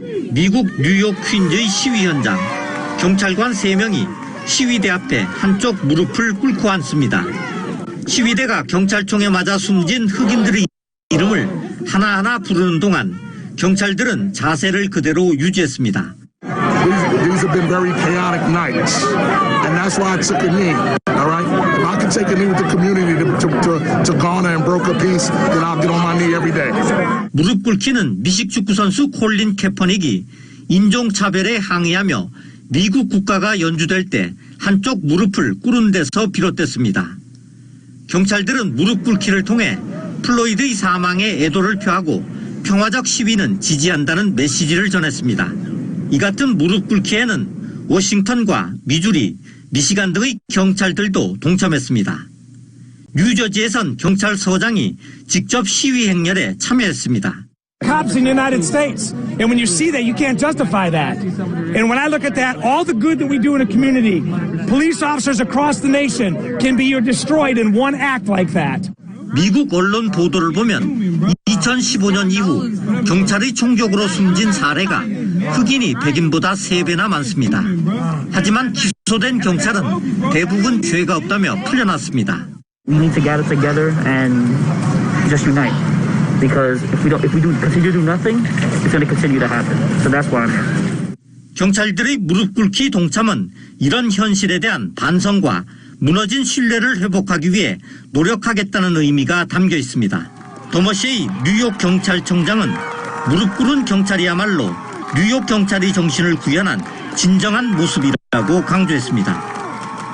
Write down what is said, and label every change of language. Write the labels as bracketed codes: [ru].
[ko] 미국 뉴욕 퀸즈의 시위 현장. 경찰관 3명이 시위대 앞에 한쪽 무릎을 꿇고 앉습니다. 시위대가 경찰총에 맞아 숨진 흑인들의 이름을 하나하나 부르는 동안 경찰들은 자세를 그대로 유지했습니다. [en] These have been very chaotic nights, and that's why I took a knee. All right, if I can take a knee with the community to garner and broker peace, then I'll get on my knee every day. [ko] 무릎 꿇기는 미식 축구 선수 콜린 캐퍼닉이 인종차별에 항의하며 미국 국가가 연주될 때 한쪽 무릎을 꿇은 데서 비롯됐습니다. 경찰들은 무릎 꿇기를 통해 플로이드의 사망에 애도를 표하고 평화적 시위는 지지한다는 메시지를 전했습니다. 이 같은 무릎 꿇기에는 워싱턴과 미주리, 미시간 등의 경찰들도 동참했습니다. 뉴저지에선 경찰서장이 직접 시위 행렬에 참여했습니다. [en] Cops in the United States. And when you see that, you can't justify that. And when I look at that, all the good that we do in a community, police officers across the nation can be destroyed in one act like that. [ko] 미국 언론 보도를 보면 2015년 이후 경찰의 총격으로 숨진 사례가 흑인이 백인보다 3배나 많습니다. 하지만 기소된 경찰은 대부분 죄가 없다며 풀려났습니다. [en] We need to gather together and just unite. Because if we continue to do nothing, it's going to continue to happen. So that's why I'm here. [ko] 경찰들의 무릎 꿇기 동참은 이런 현실에 대한 반성과 무너진 신뢰를 회복하기 위해 노력하겠다는 의미가 담겨 있습니다. 더머시의 뉴욕 경찰청장은 무릎 꿇은 경찰이야말로 뉴욕 경찰의 정신을 구현한 진정한 모습이라고 강조했습니다.